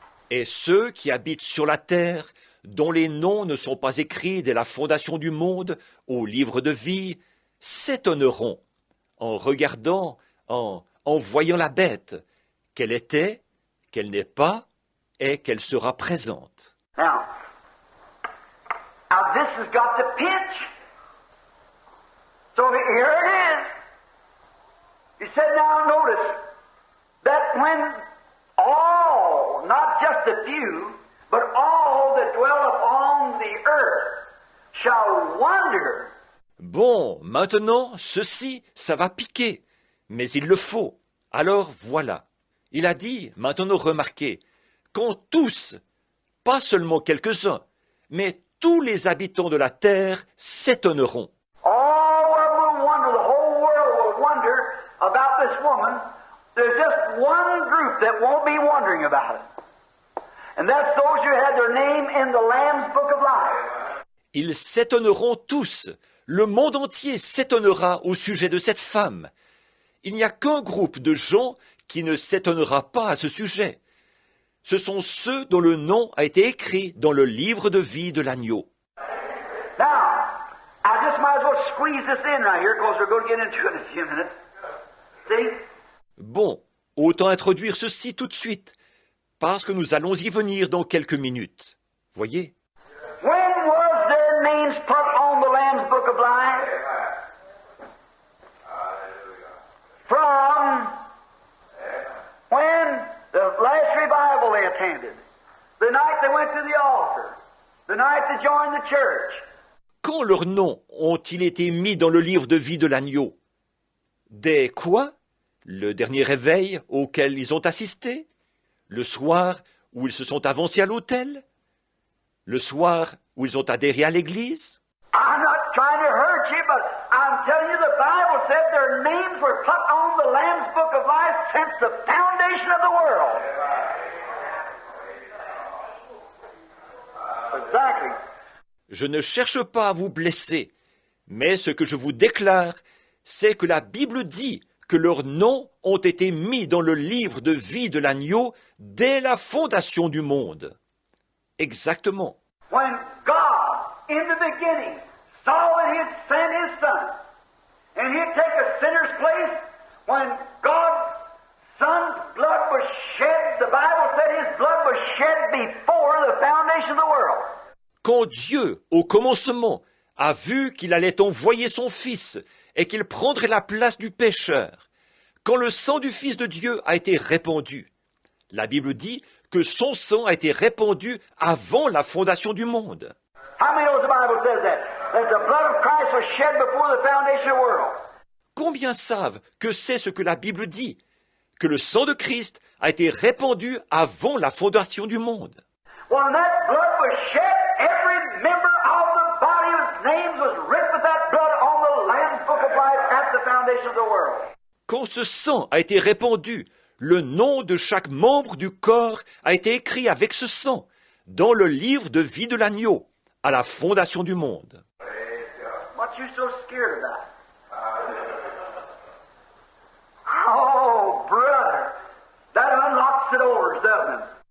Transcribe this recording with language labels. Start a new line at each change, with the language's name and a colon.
French: Et ceux qui habitent sur la terre, dont les noms ne sont pas écrits dès la fondation du monde au livre de vie, s'étonneront en regardant, en voyant la bête, qu'elle était, qu'elle n'est pas, et qu'elle sera présente.
English: Now this has got the pitch. So here it is. He said, now notice that when all, not just a few, but all that dwell upon the earth shall wonder.
French: Bon, maintenant, ceci, ça va piquer, mais il le faut. Alors voilà. Il a dit, maintenant remarquez, quand tous, pas seulement quelques-uns, mais tous les habitants de la terre s'étonneront.
English: All of them will wonder, the whole world will wonder about this woman. There's just one group that won't be wondering about it. And that's those who had their name in the Lamb's Book of Life.
French: Ils s'étonneront tous. Le monde entier s'étonnera au sujet de cette femme. Il n'y a qu'un groupe de gens qui ne s'étonnera pas à ce sujet. Ce sont ceux dont le nom a été écrit dans le livre de vie de l'agneau.
English: Now, I just might as well squeeze this in right here because we're going to get into it in a few minutes. See?
French: Bon, autant introduire ceci tout de suite, parce que nous allons y venir dans quelques minutes. Voyez?
English: When was their names put on the Lamb's Book of Life? From when the last revival they attended, the night they went to the altar, the night they joined the church.
French: Quand leurs noms ont-ils été mis dans le livre de vie de l'agneau? Dès quoi? Le dernier réveil auquel ils ont assisté? Le soir où ils se sont avancés à l'autel? Le soir où ils ont adhéré à l'église?
English: I'm not trying to hurt you, but I'm telling you the Bible said their names were put on the Lamb's Book of Life since the foundation of the world. Exactly.
French: Je ne cherche pas à vous blesser, mais ce que je vous déclare, c'est que la Bible dit que leurs noms ont été mis dans le livre de vie de l'agneau dès la fondation du monde. Exactement.
English: When God, in the beginning, saw that He'd send His Son, and He'd take a sinner's place, when God's Son's blood was shed, the Bible said His blood was shed before the foundation of the world.
French: Quand Dieu, au commencement, a vu qu'il allait envoyer son Fils et qu'il prendrait la place du pécheur, quand le sang du Fils de Dieu a été répandu, la Bible dit que son sang a été répandu avant la fondation du monde.
English: How many know the Bible says that? That the blood of Christ was shed before the foundation of the world.
French: Combien savent que c'est ce que la Bible dit? Que le sang de Christ a été répandu avant la fondation du monde.
English: When that blood was shed, every member of the body's names was written with that blood on the Lamb's Book of Life at the foundation of the world.
French: Quand ce sang a été répandu, le nom de chaque membre du corps a été écrit avec ce sang dans le livre de vie de l'agneau à la fondation du monde.
English: What you so scared about? Oh, brother, that unlocks the doors, doesn't it?